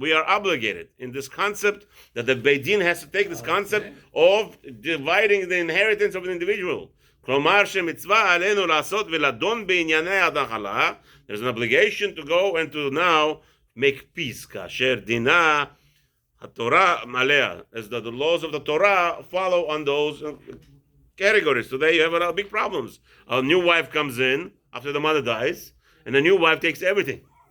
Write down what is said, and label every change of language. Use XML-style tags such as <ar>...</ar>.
<en>We are obligated in this concept that the Beit Din has to take this concept of dividing the inheritance of an individual.</en> <he>כלומר שמצווה עלינו לעשות ולדון בענייני הנחלה.</he> <en>There's an obligation to go and to now make peace.</en> <he>כאשר דינה התורה עליה,</he> <en>as the laws of the Torah follow on those categories. Today you have a lot of big problems. A new wife comes in after the mother dies, and the new wife takes everything.</en>